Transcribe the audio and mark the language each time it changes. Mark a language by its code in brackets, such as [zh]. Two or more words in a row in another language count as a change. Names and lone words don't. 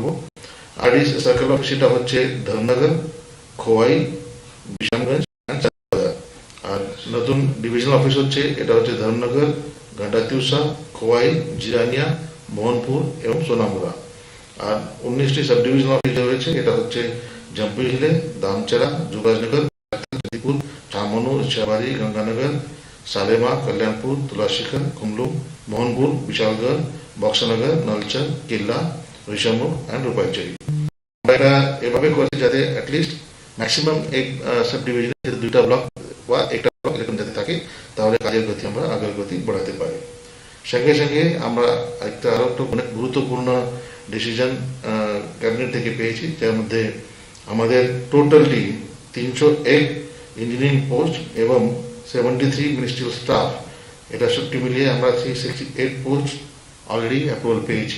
[en] RD circle office [bn] এটা হচ্ছে ধর্মনগর, খোয়াই, বিশামগঞ্জ, আর নতুন [en] divisional office [bn] হচ্ছে এটা হচ্ছে ধর্মনগর, ঘাটাতিউসা, খোয়াই, জিরানিয়া, মোহনপুর এবং সোনামুড়া। আর 19টি [en] sub divisional office [bn] রয়েছে, এটা হচ্ছে জম্পিহিলে, দামচেরা, যুবরাজনগর, জাতিপুর, ছামনু, ইচ্ছাবাড়ি, গঙ্গানগর, सालेमा, कल्याणपुर, तुलाशिखर, कुमलुम, मोहनपुर, विशालगढ़, बक्सानगर, नलचर, किल्ला, ऋषमुख एंड रूपाईचरी। আমরা এভাবে করছি যাতে [en] at least maximum [bn] এক [en] sub division [bn] 2টা ব্লক বা একটা ব্লক এরকম যাতে থাকে, তাহলে কাজের গতি আমরা আগের গতি বাড়াতে পারি। সঙ্গে সঙ্গে আমরা আরও একটা অনেক গুরুত্বপূর্ণ [en] decision cabinet [bn] থেকে পেয়েছি, যার মধ্যে আমাদের টোটালটি 301 [en] engineering post [bn] এবং 73 [en] ministerial staff, [bn] এটা সবটি মিলিয়ে আমরা 368 পোস্ট [en] already approval [bn] পেয়েছি।